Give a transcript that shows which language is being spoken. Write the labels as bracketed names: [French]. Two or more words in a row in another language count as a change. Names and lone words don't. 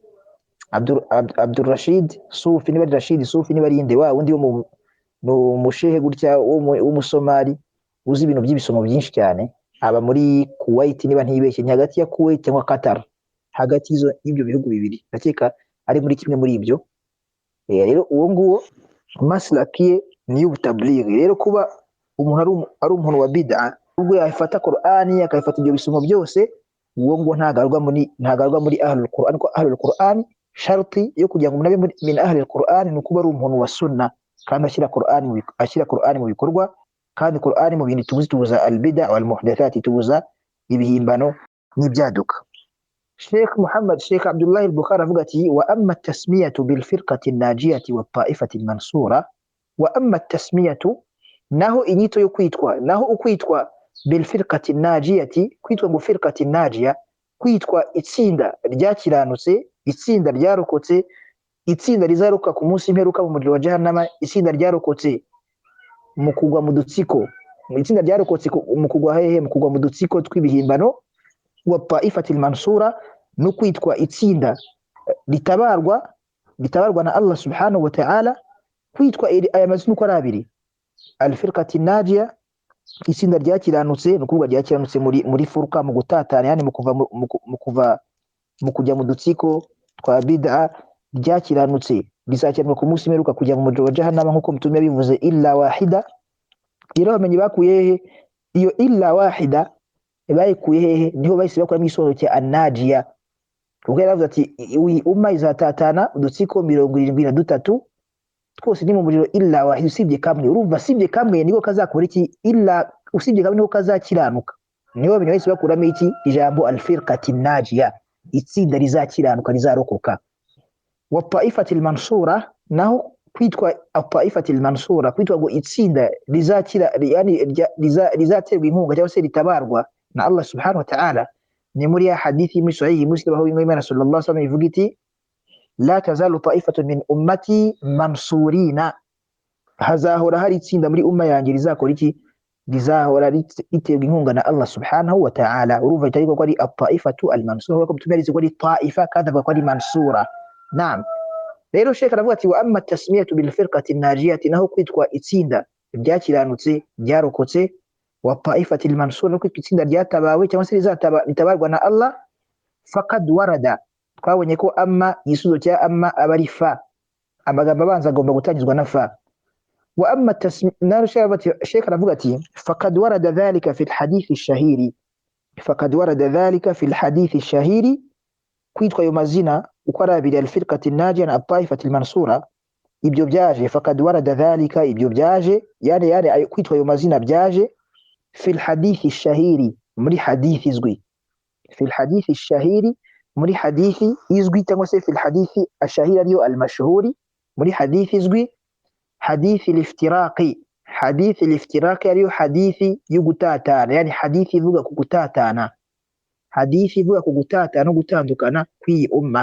[Kinyarwanda] Abdul Rashid Sufi, niba ari Rashid Sufi, niba ari inde, wa undi wo mu shehe gutya w'umusomali, uzi ibintu by'ibisomo byinshi cyane, aba muri Kuwait, niba ntibeshye, ni hagati ya Kuwait cyangwa Qatar, hagati y'ibyo bihugu bibiri, ndakeka ari muri kimwe muri ibyo. Rero uwo nguwo maslaki ye niyo ubutabligh. Rero kuba umuntu ari umuntu wa bid'a ubwo yafata Qur'ani akayifata ibyo bisomo byose, uwo ngo ntagarwa muri [Arabic] أهل القرآن. [Kinyarwanda] Ko [Arabic] أهل القرآن [Kinyarwanda] sharti yo kugira ngo umuntu abe [Arabic] من أهل القرآن [Kinyarwanda] ni kuba ari umuntu wa sunna kandi ashyira Qur'ani mu bikorwa, kandi Qur'ani mu bintu tubuza [Arabic] البدعة والمحدثات, [Kinyarwanda] tubuza ibihimbano n'ibyaduka. [Arabic] Sheikh Abdullah al-Bukhari [Kinyarwanda] avuga ati [Arabic] وأما التسمية بالفرقة الناجية والطائفة المنصورة، وأما التسمية, [Kinyarwanda] naho inyito yo kwitwa, naho ukwitwa [Arabic] بالفرقة الناجية, [Kinyarwanda] kwitwa ngo [Arabic] فرقة الناجية, [Kinyarwanda] kwitwa itsinda ryakiranutse, itsinda ryarokotse, itsinda rizaruka ku munsi imperuka mu muriro wa jahannama, itsinda ryarokotse mu kugwa mu dutsiko, itsinda ryarokotse mu kugwa hehe, mu kugwa mu dutsiko tw'ibihimbano, [Arabic] والطائفة المنصورة, [Kinyarwanda] no kwitwa itsinda ritabarwa na Allah [Arabic] سبحانه وتعالى. [Kinyarwanda] Kwitwa aya mazina uko ari abiri, [Arabic] الفرقة الناجية, [Kinyarwanda] itsinda ryakiranutse, no kuvuga ryakiranutse muri furqa, mu gutatana, yani mu kujya mu dutsiko twa bid'a, ryakiranutse rizakiranwa ku munsi imperuka kujya mu muriro wa jahannama, nk'uko Mtume yabivuze, [Arabic] إلا واحدة. [Kinyarwanda] Rero bamenye bakuye hehe iyo [Arabic] إلا واحدة, [Kinyarwanda] bayikuye hehe? Niho bahise bakuramo igisobanuro cya an-najiya, kuko yaravuze ati umma izatatana udutsiko 73 twose ni mu muriro [Arabic] إلا واحد, [Kinyarwanda] usibye kamwe. Urumva usibye kamwe niko kazakora iki? Illa, usibye kamwe niko kazakiranuka. Niho bene bahise bakuramo iki ijambo [Arabic] الفرقة الناجية, [Kinyarwanda] itsinda rizakiranuka, rizarokoka. [Arabic] والطائفة المنصورة, [Kinyarwanda] naho kwitwa [Arabic] الطائفة المنصورة, [Kinyarwanda] kwitwa ngo itsinda rizakira, yani rizaterwa inkunga cyangwa se ritabarwa na Allah [Arabic] سبحانه وتعالى, [Kinyarwanda] ni muri ya hadithi muri sahihi Muslim, aho Imam [Arabic] صلى الله عليه وسلم [Kinyarwanda] ivuga iti [Arabic] لا تزال طائفة من أمتي منصورين, [Kinyarwanda] hazahora hari itsinda muri umma yanjye rizakora iki? Rizahora riterwa inkunga na Allah [Arabic] سبحانه وتعالى. [Kinyarwanda] Urumva itari ko ari [Arabic] الطائفة المنصورة, [Kinyarwanda] ko tumerize ko ari ta'ifa kandi avuga ko ari mansura. Naam. Rero Sheikh aravuga ati [Arabic] وأما تسمية بالفرقة الناجية, [Kinyarwanda] naho kwitwa itsinda ryakiranutse ryarokotse, [Arabic] والطائفة المنصورة, [Kinyarwanda] ko itsinda ryatabawe cyangwa se ritabarwa na Allah, [Arabic] فقد ورد, [Kinyarwanda] twabonye ko amma yisuzo cya amma abari fa, amagambo abanza agomba gutangizwa na fa. [Arabic] وأما تسمية, Sheikh [Kinyarwanda] aravuga ati [Arabic] فقد ورد ذلك في الحديث الشهير، فقد ورد ذلك في الحديث الشهير, [Kinyarwanda] kwitwa ayo mazina uko ari abiri, [Arabic] الفرقة الناجية na الطائفة المنصورة, [Kinyarwanda] ibyo byaje, [Arabic] فقد ورد ذلك, [Kinyarwanda] ibyo byaje, yani kwitwa ayo mazina byaje [Arabic] في الحديث الشهير, [Kinyarwanda] muri hadithi izwi, [Arabic] في الحديث الشهير, [Kinyarwanda] muri hadithi izwi, cyangwa se [Arabic] في الحديث الشهير [Kinyarwanda] ariyo al-mashhuri, muri hadithi izwi, [Arabic] حديث الافتراق, حديث الافتراق [Kinyarwanda] ariyo hadithi y'ugutatana, yani hadithi ivuga ku gutatana, hadithi ivuga ku gutatana no gutandukana kw'iyi umma.